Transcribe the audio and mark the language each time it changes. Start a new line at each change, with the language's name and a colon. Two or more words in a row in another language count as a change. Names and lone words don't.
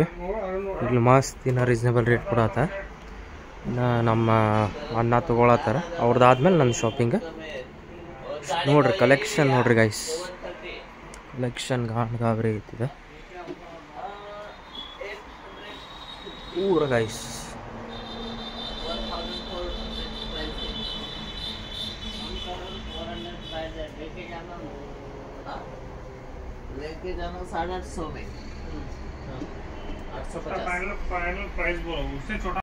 Kannada: ಇಲ್ಲಿ ಮಸ್ತ್ ಇನ್ನು
English: reasonable rate
Kannada: ಕೊಡತ್ತ. ಇನ್ನು ನಮ್ಮ ಅಣ್ಣ ತೊಗೊಳತ್ತಾರ. ಅವ್ರದ್ದಾದ್ಮೇಲೆ ನನ್ನ ಶಾಪಿಂಗ್ ನೋಡ್ರಿ. ಕಲೆಕ್ಷನ್ ನೋಡ್ರಿ ಗೈಸ್. ಕಲೆಕ್ಷನ್ ಗಾಬರಿ ಐತಿದೆ ಪೂರ ಗೈಸ್.
Hindi: लेके जाना 850 में 850
English: final price
Hindi: बोलो उससे छोटा